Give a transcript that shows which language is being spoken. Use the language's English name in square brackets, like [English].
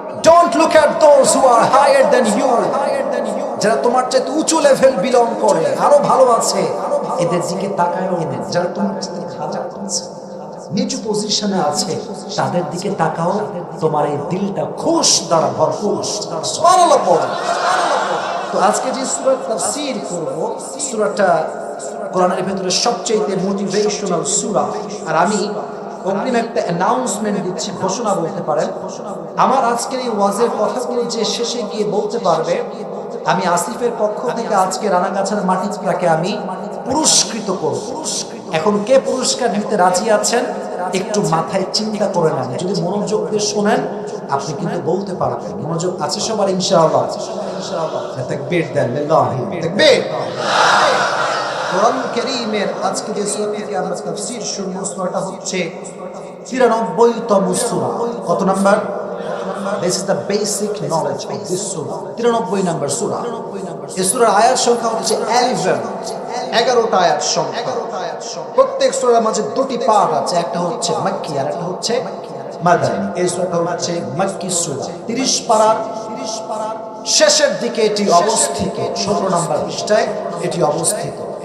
[English] Don't look at those who are higher than you. [Bangla] যারা তোমার চেয়ে উঁচু লেভেল বিলং করে, আরো ভালো আছে, এদের দিকে তাকায়ও না। যারা তোমার চেয়ে খারাপ আছে, নিচু পজিশনে আছে, তাদের দিকে তাকাও, তোমার এই দিলটা খুশ দ্বারা ভরপুর। সুবহানাল্লাহ পড়ো। তো আজকে যে সূরা তাফসীর করব, সূরাটা কোরআনের ভিতরে সবচেয়ে মোটিভেশনাল সূরা। আর আমি অগ্রিম একটা অ্যানাউন্সমেন্ট দিচ্ছি, ঘোষণা বলতে পারেন। আমার আজকের এই ওয়াজের কথাগুলো যে শেষে গিয়ে বলতে পারবে, আমি আসিফের পক্ষ থেকে আজকে রানাগাছার মাটিটাকে আমি পুরস্কৃত করব। এখন কে পুরস্কার নিতে রাজি আছেন একটু মাথায় চিন্তা করে নেন। যদি মনোযোগ দিয়ে শোনেন আপনি কিন্তু বলতে পারবেন। মনোযোগ আছে সবার ইনশাআল্লাহ? তাকবীর দেন, লিল্লাহি তাকবীর। কোরআন কারীমের আজকে যে সূরা থেকে আমরা তাফসীর শুনবো সূরাটা হচ্ছে 93তম সূরা। কত number? [English] This is the basic knowledge of this surah. [Bangla] 93 নম্বর সূরা। এই সূরার আয়াত সংখ্যা হচ্ছে 11টা আয়াত সংখ্যা। প্রত্যেক সূরার মাঝে দুটি পার্ট আছে, একটা হচ্ছে মাক্কি আর একটা হচ্ছে মাদানী। এই সূরাটা হচ্ছে মাক্কি সূরা, 30 পারার শেষের দিকে এটি অবস্থিত, 17 নম্বর পৃষ্ঠায় এটি অবস্থিত।